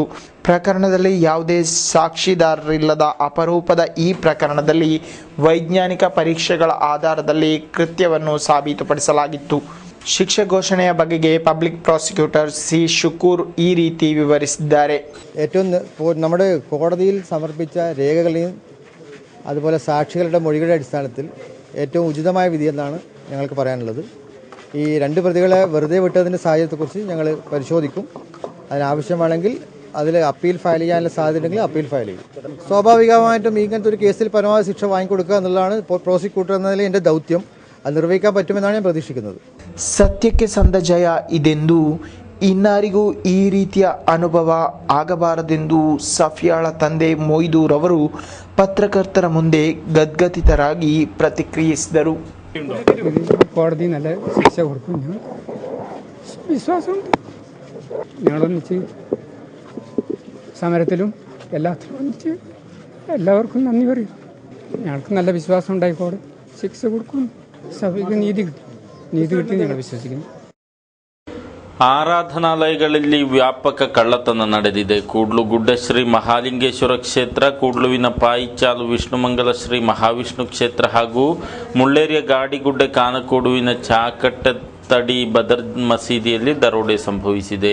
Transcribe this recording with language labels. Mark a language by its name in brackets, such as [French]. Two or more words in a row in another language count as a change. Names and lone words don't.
[Kannada] ಪ್ರಕರಣದಲ್ಲಿ ಯಾವುದೇ ಸಾಕ್ಷಿದಾರರಿಲ್ಲದ ಅಪರೂಪದ ಈ ಪ್ರಕರಣದಲ್ಲಿ ವೈಜ್ಞಾನಿಕ ಪರೀಕ್ಷೆಗಳ ಆಧಾರದಲ್ಲಿ ಕೃತ್ಯವನ್ನು ಸಾಬೀತುಪಡಿಸಲಾಗಿತ್ತು. ಶಿಕ್ಷೆ ಘೋಷಣೆಯ ಬಗೆಗೆ [English] public prosecutor [Kannada] C. ಶುಕೂರ್ ಈ ರೀತಿ ವಿವರಿಸಿದ್ದಾರೆ. [Malayalam] ഏറ്റവും നമ്മുടെ കോടതിയിൽ സമർപ്പിച്ച രേഖകളെയും അതുപോലെ സാക്ഷികളുടെ മൊഴികളുടെ അടിസ്ഥാനത്തിൽ ഏറ്റവും ഉചിതമായ വിധിയെന്നാണ് ഞങ്ങൾക്ക് പറയാനുള്ളത്. ഈ 2 പ്രതികളെ വെറുതെ വിട്ടതിൻ്റെ സാഹചര്യത്തെക്കുറിച്ച് ഞങ്ങൾ പരിശോധിക്കും. അതിനാവശ്യമാണെങ്കിൽ അതിൽ [English] appeal file [Malayalam] ചെയ്യാനുള്ള സാധ്യതയുണ്ടെങ്കിൽ [English] appeal file [Malayalam] ചെയ്യും. സ്വാഭാവികമായിട്ടും ഇങ്ങനത്തെ ഒരു കേസിൽ പരമാവധി ശിക്ഷ വാങ്ങിക്കൊടുക്കുക എന്നുള്ളതാണ് പ്രോസിക്യൂട്ടർ എന്നതിൽ എൻ്റെ ദൗത്യം. അത് നിർവഹിക്കാൻ പറ്റുമെന്നാണ് ഞാൻ പ്രതീക്ഷിക്കുന്നത്. [Kannada] ಸತ್ಯಕ್ಕೆ ಸಂದ ಜಯ ಇದೆಂದು ಇನ್ನಾರಿಗೂ ಈ ರೀತಿಯ ಅನುಭವ ಆಗಬಾರದೆಂದು ಸಫಿಯಾಳ ತಂದೆ ಮೊಯ್ದೂರ್ ಅವರು ಪತ್ರಕರ್ತರ ಮುಂದೆ ಗದ್ಗದಿತರಾಗಿ ಪ್ರತಿಕ್ರಿಯಿಸಿದರು. [Malayalam] കോടതി നല്ല ശിക്ഷ കൊടുക്കും വിശ്വാസമുണ്ട്. ഞങ്ങളൊന്നിച്ച് സമരത്തിലും എല്ലാത്തിലും ഒന്നിച്ച് എല്ലാവർക്കും നന്ദി പറയും. ഞങ്ങൾക്ക് നല്ല വിശ്വാസം ഉണ്ടായിക്കോടെ ശിക്ഷ കൊടുക്കും. സഭയ്ക്ക് നീതി കിട്ടി ഞങ്ങൾ വിശ്വസിക്കുന്നു. [Kannada] ಆರಾಧನಾಲಯಗಳಲ್ಲಿ ವ್ಯಾಪಕ ಕಳ್ಳತನ ನಡೆದಿದೆ. ಕೂಡ್ಲು ಗುಡ್ಡಶ್ರೀ ಮಹಾಲಿಂಗೇಶ್ವರ ಕ್ಷೇತ್ರ, ಕೂಡ್ಲುವಿನ ಪಾಯಿಚಾಲು ವಿಷ್ಣುಮಂಗಲ ಶ್ರೀ ಮಹಾವಿಷ್ಣು ಕ್ಷೇತ್ರ ಹಾಗೂ ಮುಳ್ಳೇರಿಯ ಗಾಡಿಗುಡ್ಡೆ ಕಾನಕೋಡುವಿನ ಚಾಕಟ್ಟತಡಿ ಬದರ್ ಮಸೀದಿಯಲ್ಲಿ ದರೋಡೆ ಸಂಭವಿಸಿದೆ.